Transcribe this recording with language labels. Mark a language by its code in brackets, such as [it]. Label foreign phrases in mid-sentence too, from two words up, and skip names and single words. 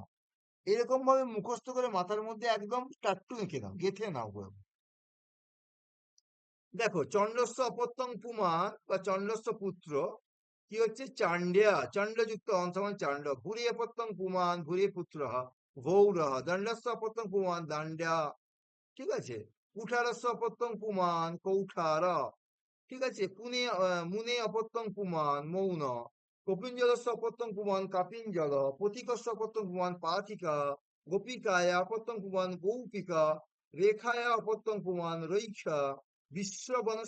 [bn] এরকম ভাবে মুখস্থ করে মাথার মধ্যে একদম টাট্টু এঁকে নাও, গেঁথে নাও গো। [sa] দেখো চণ্ডস্য অপত্যং পুমান বা চণ্ডস্য পুত্র [bn] কি হচ্ছে, [sa] চাণ্ড্যা, চণ্ডযুক্ত অন সমান চাণ্ড, ভুরি অপত্যং পুমান ভুরি পুত্র ভৌরহ, দণ্ডস্য অপত্যং পুমান দাণ্ড্যা, [bn] ঠিক আছে, [sa] কুঠারস্য অপত্যং পুমান কৌঠার, [bn] ঠিক আছে, [sa] মুনে অপত্যং পুমান মৌন, কপিঞ্জলস্য অপত্যং পুমান কাপিঞ্জল, পথিকস্য অপত্যং পুমান পাথিকা, গোপিকায়া অপত্যং পুমান গৌপিকা, রেখায়া অপত্যং পুমান রৈক্ষা, বিশ্ববনস্য